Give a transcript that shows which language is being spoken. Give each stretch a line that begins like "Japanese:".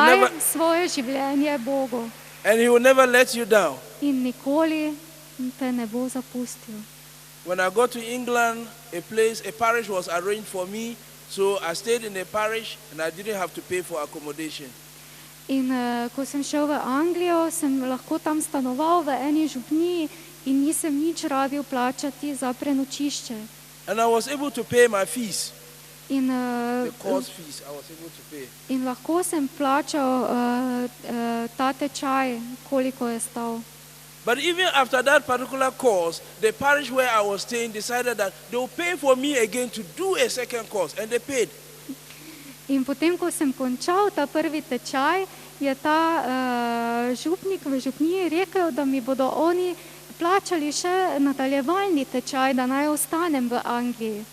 Slovenian: daj
English: never,
Slovenian: svoje življenje Bogu
English: and he will never let you down.
Slovenian: in nikoli te ne bo zapustil.
English: When I got to England, a parish was arranged for me, so I stayed in a parish and I didn't have to pay for accommodation.
Slovenian: In ko sem šel v Anglijo, sem lahko tam stanoval v eni župniji in nisem nič rabil plačati za prenočišče.
English: And I was able to pay my fees,
Slovenian: In,
English: the course fees I was able to pay.
Slovenian: in lahko sem plačal ta tečaj, koliko je stal.
English: But even after that particular course, the parish where I was staying decided that they will pay for me again to do a second course, and they paid.
Slovenian: In potem, ko sem končal ta prvi tečaj, je ta župnik v župniji rekel, da mi bodo oni plačali še nadaljevalni tečaj, da naj ostanem v Angliji.